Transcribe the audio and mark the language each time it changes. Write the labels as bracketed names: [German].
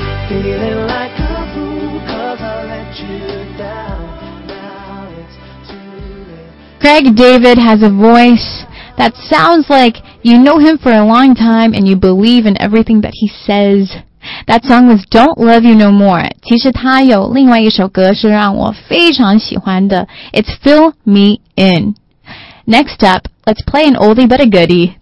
[English] Feeling like a fool cause I let you down. Now it's too late. Craig David has a voice that sounds like you know him for a long time and you believe in everything that he says. That song was Don't Love You No More. [Chinese] 其实他有另外一首歌是让我非常喜欢的。 [English] It's Fill Me In. Next up, let's play an oldie but a goodie.